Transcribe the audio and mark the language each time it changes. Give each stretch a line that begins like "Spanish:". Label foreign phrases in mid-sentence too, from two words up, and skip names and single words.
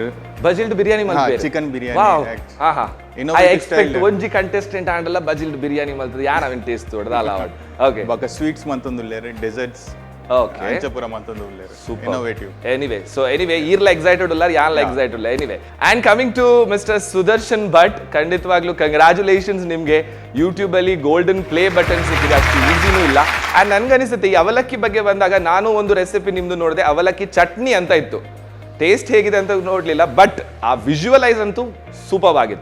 Tulu: ಬಜಿಲ್ಡ್ ಬಿರಿಯಾನಿ ಮಲ್ಪೇರು,
English: chicken biryani. I expect
Tulu: ಒಂಜಿ ಕಂಟೆಸ್ಟೆಂಟ್ ಆಂಡಲ್ಲ ಬಜಿಲ್ಡ್ ಬಿರಿಯಾನಿ ಮಲ್ತದ ಯಾನ್ ಅವನ್ ಟೇಸ್ಟ್ ಹೊಡೆದಲ್ಲ ಅವಾರ್ಡ್. ಓಕೆ ಬಾಕ ಸ್ವೀಟ್ಸ್ ಮಂತೊಂದು ಲೇರ್, ಡೆಸರ್ಟ್ಸ್ ಓಕೆ ಅಂಚಪುರ ಮಂತೊಂದು ಲೇರ್, ಇನ್ನೋವೇಟಿವ್. ಎನಿವೆ ಈರ್ಲ ಎಕ್ಸೈಟೆಡ್ ಉಲ್ಲ ಯಾನ್ಲ ಎಕ್ಸೈಟೆಡ್ ಉಲ್ಲ.
English: anyway and coming to Mister Sudarshan Bhat,
Kannada: ಖಂಡಿತವಾಗ್ಲೂ ಕಂಗ್ರಾಚುಲೇಷನ್ಸ್ ನಿಮ್ಗೆ. ಯೂಟ್ಯೂಬ್ ಅಲ್ಲಿ
English: golden play button
Kannada: ಸಿಕ್ಕಿದೆ, ಅಷ್ಟು ಈಸಿನೂ ಇಲ್ಲ. ಅಂಡ್ ನನ್ಗನಿಸುತ್ತೆ ಈ ಅವಲಕ್ಕಿ ಬಗ್ಗೆ ಬಂದಾಗ ನಾನು ಒಂದು ರೆಸಿಪಿ ನಿಮ್ದು ನೋಡಿದೆ, ಅವಲಕ್ಕಿ ಚಟ್ನಿ ಅಂತ ಇತ್ತು. ಟೇಸ್ಟ್ ಹೇಗಿದೆ ಅಂತ ನೋಡ್ಲಿಲ್ಲ, ಬಟ್ ಆ ವಿಜುವಲೈಸ್ ಅಂತೂ ಸೂಪರ್ ಆಗಿತ್ತು.